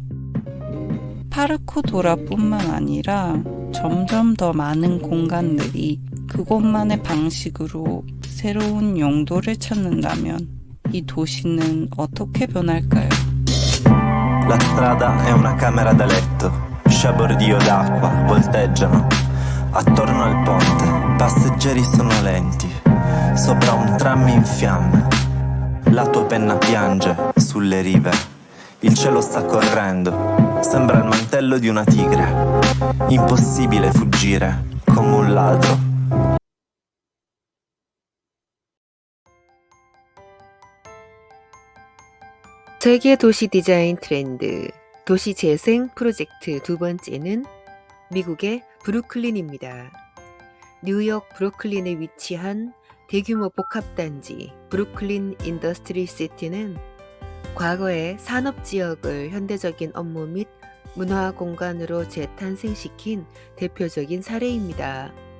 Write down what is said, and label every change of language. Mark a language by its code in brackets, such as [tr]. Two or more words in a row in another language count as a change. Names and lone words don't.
[ko] 파르코 도라뿐만 아니라 점점 더 많은 공간들이 그곳만의 방식으로 새로운 용도를 찾는다면 이 도시는 어떻게 변할까요? [it] La strada è una camera da letto, sciabordio d'acqua volteggiano attorno al ponte, passeggeri sonolenti, sopra un tram in fiamme. La tua penna piange sulle rive, il cielo sta correndo, sembra il mantello di una tigre, impossibile fuggire come un ladro. [ko] 세계 도시 디자인 트렌드 도시 재생 프로젝트 두 번째는 미국의 브루클린입니다. 뉴욕 브루클린에 위치한 대규모 복합단지 브루클린 인더스트리 시티는 과거의 산업지역을 현대적인 업무 및 문화 공간으로 재탄생시킨 대표적인 사례입니다.